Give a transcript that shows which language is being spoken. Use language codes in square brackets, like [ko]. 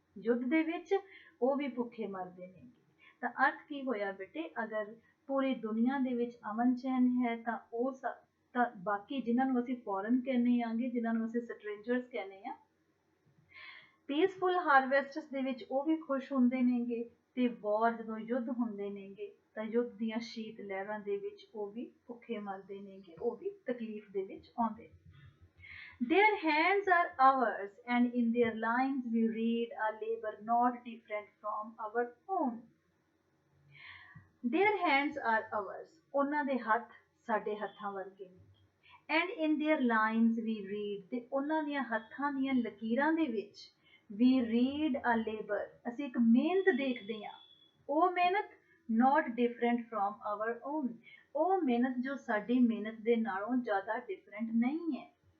[pa] ਯੁੱਧ ਦੇ ਵਿੱਚ ਉਹ ਵੀ ਭੁੱਖੇ ਮਰਦੇ ਨੇ। ਤਾਂ ਅਰਥ ਕੀ ਹੋਇਆ ਬੇਟੇ, ਅਗਰ ਪੂਰੀ ਦੁਨੀਆ ਦੇ ਵਿੱਚ ਅਮਨ ਚੈਨ ਹੈ ਤਾਂ ਉਹ ਤਾਂ ਬਾਕੀ ਜਿਨ੍ਹਾਂ ਨੂੰ ਅਸੀਂ ਫੋਰਨ ਕਹਿੰਦੇ ਆਂਗੇ, ਜਿਨ੍ਹਾਂ ਨੂੰ ਅਸੀਂ ਸਟਰੇਂਜਰਸ ਕਹਿੰਦੇ ਆ, ਪੀਸਫੁਲ ਹਾਰਵੈਸਟਸ ਦੇ ਵਿੱਚ ਉਹ ਵੀ ਖੁਸ਼ ਹੁੰਦੇ ਨੇਗੇ। ਤੇ ਵਾਰ ਜਦੋਂ ਯੁੱਧ ਹੁੰਦੇ ਨੇਗੇ ਤਾਂ ਯੁੱਧ ਦੀਆਂ ਸ਼ੀਤ ਲਹਿਰਾਂ ਦੇ ਵਿੱਚ ਉਹ ਵੀ ਭੁੱਖੇ ਮਰਦੇ ਨੇਗੇ, ਉਹ ਵੀ ਤਕਲੀਫ ਦੇ ਵਿੱਚ ਆਉਂਦੇ। [en] Their hands are ours, and in their lines we read a labor not different from our own. Their hands are ours, [pa] ਉਹਨਾਂ ਦੇ ਹੱਥ ਸਾਡੇ ਹੱਥਾਂ ਵਰਗੇ ਨੇ। [en] And in their lines we read, [pa] ਤੇ ਉਹਨਾਂ ਦੀਆਂ ਹੱਥਾਂ ਦੀਆਂ ਲਕੀਰਾਂ ਦੇ ਵਿੱਚ [en] we read a labor, [pa] ਅਸੀਂ ਇੱਕ ਮਿਹਨਤ ਦੇਖਦੇ ਹਾਂ। ਉਹ ਮਿਹਨਤ [en] not different from our own, [pa] ਉਹ ਮਿਹਨਤ ਜੋ ਸਾਡੀ ਮਿਹਨਤ ਦੇ ਨਾਲੋਂ ਜ਼ਿਆਦਾ ਡਿਫਰੈਂਟ ਨਹੀਂ ਹੈ।